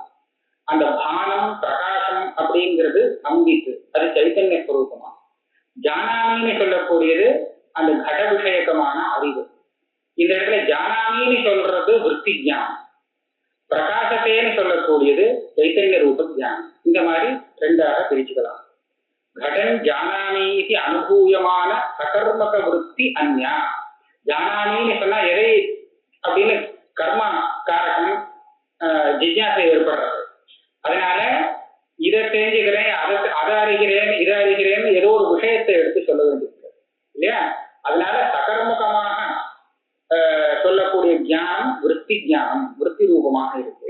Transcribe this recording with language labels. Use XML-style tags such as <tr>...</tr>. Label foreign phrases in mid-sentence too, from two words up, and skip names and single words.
<ta>அந்த பானம் பிரகாசம் அப்படிங்கிறது சம்பித்து, அது சைத்தன்ய ஸ்வரூபமா. ஜானாமின்னு சொல்லக்கூடியது அந்த கட விஷயக்கமான அறிவு. இந்த இடத்துல ஜானாமின்னு சொல்றது விருத்தி ஞானம், பிரகாசத்தேன்னு சொல்லக்கூடியது சைத்தன்ய ரூப ஞானம். இந்த மாதிரி ரெண்டாக பிரிச்சுக்கலாம்.</ta> <sa>घटन जानामि इति अनुभूयमान सकर्मक वृत्ति अन्या.</sa> <ta>जानामि சொன்னா எதை அப்படின்னு கர்ம காரகம் ஜிஜ்ஞாசை ஏற்படுறது. அதனால இதை தெரிஞ்சுக்கிறேன், அதை அறிகிறேன், இதை அறிகிறேன்னு ஏதோ ஒரு விஷயத்தை எடுத்து சொல்ல வேண்டியிருக்கு இல்லையா? அதனால சகர்மகமாக சொல்லக்கூடிய ஞானம் விருத்தி ஞானம், விருத்தி ரூபமாக இருக்கு.</ta>